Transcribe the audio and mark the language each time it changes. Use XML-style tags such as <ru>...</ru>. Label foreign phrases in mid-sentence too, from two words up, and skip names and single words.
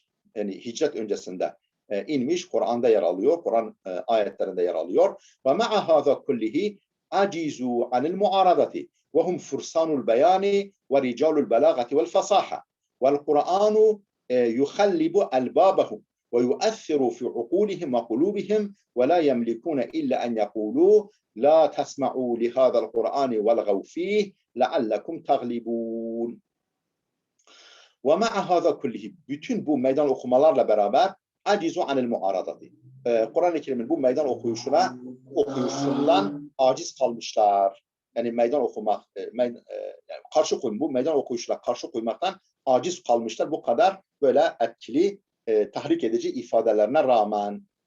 <tr>Yani hicret öncesinde inmiş. Kur'an'da yer alıyor. Kur'an ayetlerinde yer alıyor.</tr> <ar>ومع هذا كله عاجزو عن المعارضة. وهم فرسان البيان ورجال البلاغة والفصاحة. والقرآن يخلب ألبابهم. ويؤثر في عقولهم وقلوبهم ولا يملكون إلا أن يقولوا لا تسمعوا لهذا القرآن والغوا فيه لعلكم تغلبون. ومع هذا كله</ar> <tr>bütün bu meydan okumalarla beraber</tr> <ar>عاجزو عن المعارضة.</ar> <tr>Kur'an-ı Kerim'in bu meydan okuyuşundan aciz kalmışlar. Yani meydan okumak, bu meydan okuyuşla karşı koymaktan aciz kalmışlar. Bu kadar böyle etkili tahrik edici ifadelerine rağmen.</tr>